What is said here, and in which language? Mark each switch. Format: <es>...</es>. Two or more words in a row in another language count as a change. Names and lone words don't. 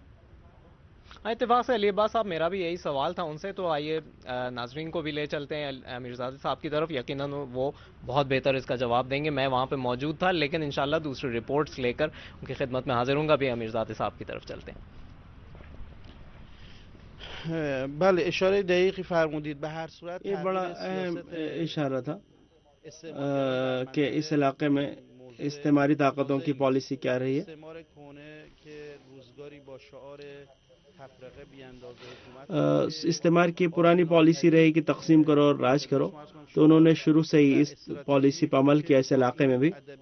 <ur>اتفاق سے علی عباس صاحب میرا بھی یہی سوال تھا ان سے, تو آئیے ناظرین کو بھی لے چلتے ہیں امیرزادہ صاحب کی طرف. یقیناً وہ بہت بہتر اس کا جواب دیں گے. میں وہاں پہ موجود تھا لیکن انشاءاللہ دوسری رپورٹس لے کر ان کی خدمت میں حاضر ہوں گا. بھی امیرزادہ صاحب کی طرف چلتے ہیں.</ur> <fa>بله اشاره دقیقی فرمودید. به هر صورت</fa> <ur>یہ بڑا اہم اشارہ تھا کہ اس علاقے میں استعماری طاقتوں کی پالیسی کیا رہی ہے. استعمار کی پرانی پالیسی رہی کہ تقسیم کرو اور راج کرو, تو انہوں نے شروع سے ہی اس پالیسی پر عمل کیا اس علاقے میں بھی.</ur>